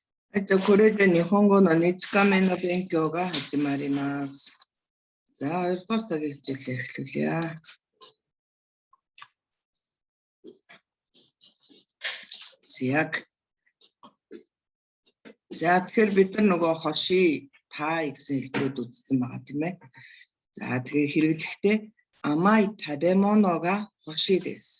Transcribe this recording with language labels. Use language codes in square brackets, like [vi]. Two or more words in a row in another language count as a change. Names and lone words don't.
[ja] これで日本語の2日目の勉強が始まります。さあ、2つだけ [mn] хэлээ. Яг. За тэгэхээр бид нар нөгөө хоши та гэсэн хэлбэрүүд үзсэн байгаа тийм ээ. За тэгээ хэрэглэхдээ [ja] 甘い 食べ物 が 欲しい です.